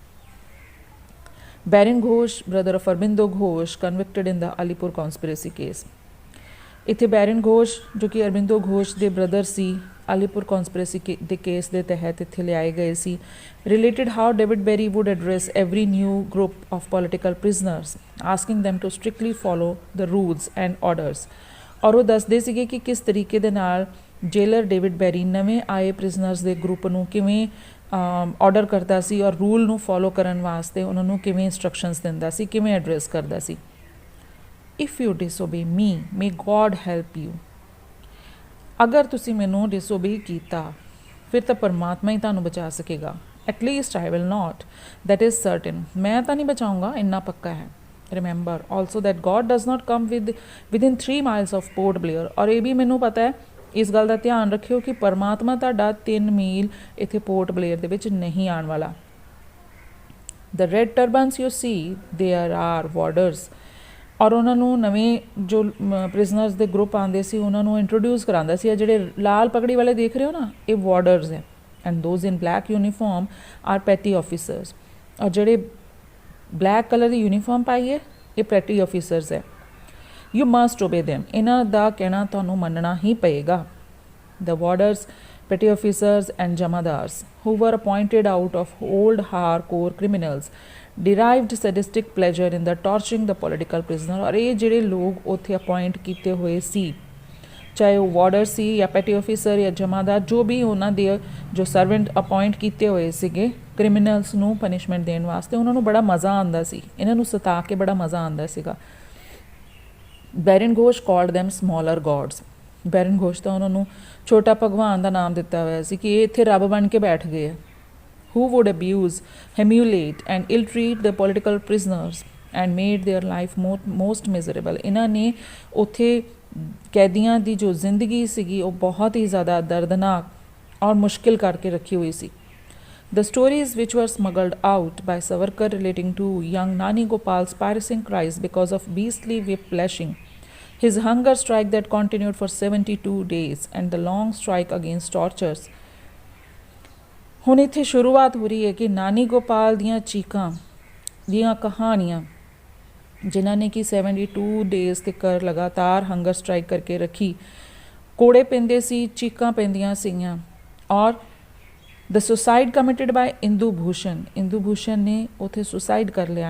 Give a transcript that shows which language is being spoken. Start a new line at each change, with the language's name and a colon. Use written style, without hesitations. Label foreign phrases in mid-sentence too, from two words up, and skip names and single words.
English: ਬੈਰਨ ਘੋਸ਼, brother of ਅਰਬਿੰਦੋ ਘੋਸ਼, convicted in the Alipore conspiracy case.
Punjabi: ਇੱਥੇ ਬੈਰਨ ਘੋਸ਼ ਜੋ ਕਿ ਅਰਬਿੰਦੋ ਘੋਸ਼ ਦੇ ਬ੍ਰਦਰ ਸੀ, ਅਲੀਪੁਰ ਕੌਂਸਪੀਰੇਸੀ ਦੇ ਕੇਸ ਦੇ ਤਹਿਤ ਇੱਥੇ ਲਿਆਏ ਗਏ ਸੀ।
English: related how David Barry would address every new group of political prisoners asking them to strictly follow the rules and orders,
Punjabi: ਔਰ ਉਹ ਦੱਸਦੇ ਸੀਗੇ ਕਿ ਕਿਸ ਤਰੀਕੇ ਦੇ ਨਾਲ ਜੇਲਰ ਡੇਵਿਡ ਬੈਰੀ ਨਵੇਂ ਆਏ ਪ੍ਰਿਜ਼ਨਰਸ ਦੇ ਗਰੁੱਪ ਨੂੰ ਕਿਵੇਂ ਆਰਡਰ ਕਰਦਾ ਸੀ ਔਰ ਰੂਲ ਨੂੰ ਫੋਲੋ ਕਰਨ ਵਾਸਤੇ ਉਹਨਾਂ ਨੂੰ ਕਿਵੇਂ ਇੰਸਟਰਕਸ਼ਨਸ ਦਿੰਦਾ ਸੀ, ਕਿਵੇਂ ਐਡਰੈਸ ਕਰਦਾ ਸੀ।
English: If you disobey me may God help you,
Punjabi: ਅਗਰ ਤੁਸੀਂ ਮੈਨੂੰ ਡਿਸਓਬੇ ਕੀਤਾ ਫਿਰ ਤਾਂ ਪਰਮਾਤਮਾ ਹੀ ਤੁਹਾਨੂੰ ਬਚਾ ਸਕੇਗਾ।
English: at least I will not, that is certain,
Punjabi: ਮੈਂ ਤਾਂ ਨਹੀਂ ਬਚਾਊਂਗਾ, ਇੰਨਾ ਪੱਕਾ ਹੈ।
English: Remember also that God does not come within 3 miles of Port Blair,
Punjabi: ਔਰ ਇਹ ਵੀ ਮੈਨੂੰ ਪਤਾ ਹੈ, ਇਸ ਗੱਲ ਦਾ ਧਿਆਨ ਰੱਖਿਓ ਕਿ ਪਰਮਾਤਮਾ ਤੁਹਾਡਾ 3 ਮੀਲ ਇੱਥੇ ਪੋਰਟ ਬਲੇਅਰ ਦੇ ਵਿੱਚ ਨਹੀਂ ਆਉਣ ਵਾਲਾ।
English: The red turbans you see, there are warders,
Punjabi: ਔਰ ਉਹਨਾਂ ਨੂੰ ਨਵੇਂ ਜੋ ਪ੍ਰਿਜ਼ਨਰਸ ਦੇ ਗਰੁੱਪ ਆਉਂਦੇ ਸੀ ਉਹਨਾਂ ਨੂੰ ਇੰਟਰੋਡਿਊਸ ਕਰਾਉਂਦਾ ਸੀ। ਜਿਹੜੇ ਲਾਲ ਪਗੜੀ ਵਾਲੇ ਦੇਖ ਰਹੇ ਹੋ ਨਾ, ਇਹ ਵਾਰਡਰਸ ਹੈ,
English: and those in black uniform are petty officers,
Punjabi: ਔਰ ਜਿਹੜੇ
English: black colour
Punjabi: ਦੀ ਯੂਨੀਫਾਰਮ ਪਾਈ ਹੈ ਇਹ
English: petty officers
Punjabi: ਹੈ।
English: You must obey them,
Punjabi: ਇਹਨਾਂ ਦਾ ਕਹਿਣਾ ਤੁਹਾਨੂੰ ਮੰਨਣਾ ਹੀ ਪਏਗਾ।
English: The warders, petty officers and jamadars who were appointed out of old hardcore criminals derived sadistic pleasure in the torturing the political prisoner।
Hindi: और ये
Punjabi: ਜਿਹੜੇ ਲੋग ਉੱਥੇ ਅਪॉइंट ਕੀਤੇ ਹੋਏ ਸੀ, ਚਾਹੇ ਉਹ ਵਾਰਡਰ ਸੀ ਜਾਂ
English: petty officer
Punjabi: ਜਾਂ ਜਮਾਦਾਰ, ਜੋ ਵੀ ਉਹਨਾਂ ਦੇ ਜੋ ਸਰਵੈਂਟ ਅਪॉइंट ਕੀਤੇ ਹੋਏ ਸੀਗੇ ਕ੍ਰਿਮੀਨਲਸ ਨੂੰ ਪਨਿਸ਼ਮੈਂਟ ਦੇਣ ਵਾਸਤੇ, ਉਹਨਾਂ ਨੂੰ ਬੜਾ ਮਜ਼ਾ ਆਉਂਦਾ ਸੀ, ਇਹਨਾਂ ਨੂੰ ਸਤਾ ਕੇ ਬੜਾ ਮਜ਼ਾ ਆਉਂਦਾ ਸੀਗਾ।
English: ਬੈਰਨ ਘੋਸ਼ ਕਾਲਡ them smaller gods,
Punjabi: ਬੈਰਨ ਘੋਸ਼ ਤਾਂ ਉਹਨਾਂ ਨੂੰ ਛੋਟਾ ਭਗਵਾਨ ਦਾ ਨਾਮ ਦਿੱਤਾ ਹੋਇਆ ਸੀ ਕਿ ਇਹ ਇੱਥੇ ਰੱਬ ਬਣ ਕੇ ਬੈਠ ਗਏ ਆ।
English: who would abuse, humiliate and ill-treat the political prisoners and made their life most miserable।
Punjabi: ਇਹਨਾਂ ਨੇ ਉੱਥੇ ਕੈਦੀਆਂ ਦੀ ਜੋ ਜ਼ਿੰਦਗੀ ਸੀਗੀ ਉਹ ਬਹੁਤ ਹੀ ਜ਼ਿਆਦਾ ਦਰਦਨਾਕ ਔਰ ਮੁਸ਼ਕਿਲ ਕਰਕੇ ਰੱਖੀ ਹੋਈ ਸੀ।
English: The stories which were smuggled out by Savarkar relating to young Nani Gopal's piercing cries because of beastly whip-lashing, his hunger strike that continued for 72 days and the long strike against tortures।
Punjabi: ਹੁਣ ਇੱਥੇ ਸ਼ੁਰੂਆਤ ਹੋ ਰਹੀ ਹੈ ਕਿ ਨਾਨੀ ਗੋਪਾਲ ਦੀਆਂ ਚੀਕਾਂ ਦੀਆਂ ਕਹਾਣੀਆਂ ਜਿਨ੍ਹਾਂ ਨੇ ਕਿ 72 ਡੇਜ਼ ਤੱਕ ਲਗਾਤਾਰ
English: hunger strike
Punjabi: ਕਰਕੇ ਰੱਖੀ। ਕੋੜੇ ਪੈਂਦੇ ਸੀ, ਚੀਕਾਂ ਪੈਂਦੀਆਂ ਸੀਗੀਆਂ। ਔਰ
English: the suicide committed by
Punjabi: ਇੰਦੂ ਭੂਸ਼ਣ ਨੇ ਉੱਥੇ ਸੁਸਾਈਡ ਕਰ ਲਿਆ।